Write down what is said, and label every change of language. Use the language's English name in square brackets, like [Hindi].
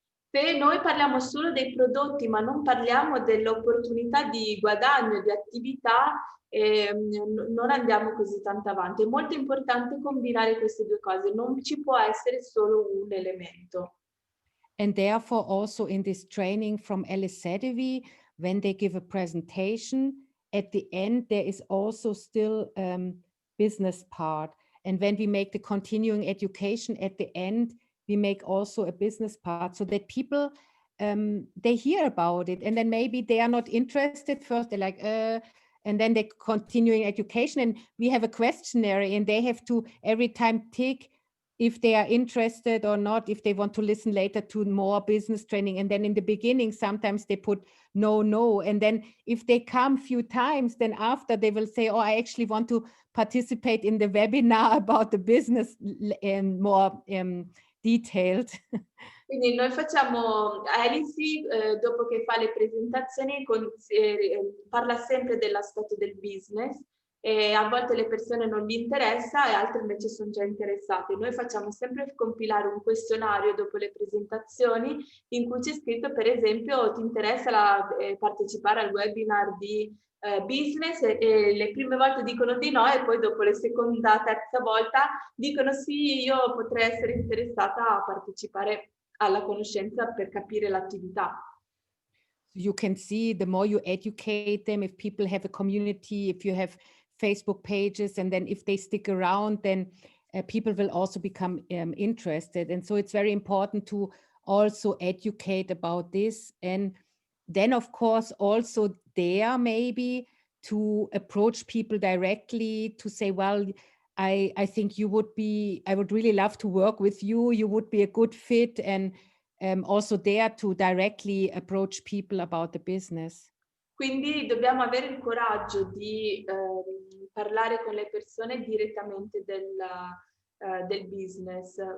[Italian] Se noi parliamo solo dei prodotti ma non parliamo dell'opportunità di guadagno, di attività, non andiamo così tanto avanti. È molto importante combinare queste due cose, non ci può essere solo un elemento. [English] And therefore also in this training from Alice Sadevi, when they give a presentation, at the end there is also still business part. And when we make the continuing education at the end, we make also a business part so that people, they hear about it and then maybe they are not interested first, they're like, and then they continuing education and we have a questionnaire and they have to every time tick if they are interested or not, if they want to listen later to more business training. And then in the beginning, sometimes they put no. And then if they come few times, then after they will say, oh, I actually want to participate in the webinar about the business more detailed. [Italian] Quindi noi facciamo, Alice, dopo che fa le presentazioni, parla sempre dell'aspetto del business e a volte le persone non gli interessa e altre invece sono già interessate. Noi facciamo sempre compilare un questionario dopo le presentazioni in cui c'è scritto, per esempio, ti interessa partecipare al webinar di business e le prime volte dicono di no e poi dopo la seconda, terza volta dicono sì, io potrei essere interessata a partecipare alla conoscenza per capire l'attività. [English] You can see the more you educate them, if people have a community, if you have Facebook pages, and then if they stick around, then people will also become interested. And so it's very important to also educate about this. And then, of course, also there maybe to approach people directly to say, well, I think I would really love to work with you. You would be a good fit. And also there to directly approach people about the business. [Italian] Quindi dobbiamo avere il coraggio di parlare con le persone direttamente del business.